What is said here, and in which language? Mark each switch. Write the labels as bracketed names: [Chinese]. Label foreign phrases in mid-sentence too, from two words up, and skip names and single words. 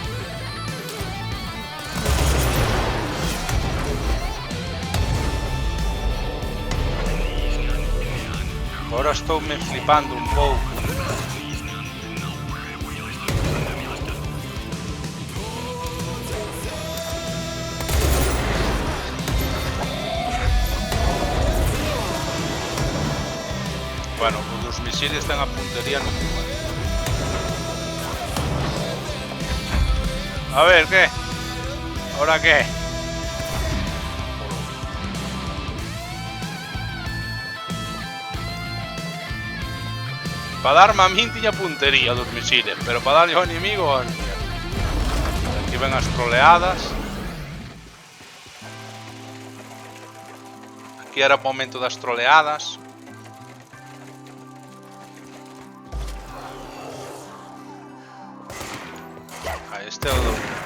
[Galician] Ahora estou me flipando un pouco. Bueno, os misiles ten a puntería no culo. [Spanish] A ver, ¿qué? ¿Ahora qué? [Galician] Para darme a min tiña puntería dos misiles, pero para darle ao inimigo... Aquí ven as troleadas. Aquí era o momento das troleadas. Este é o do...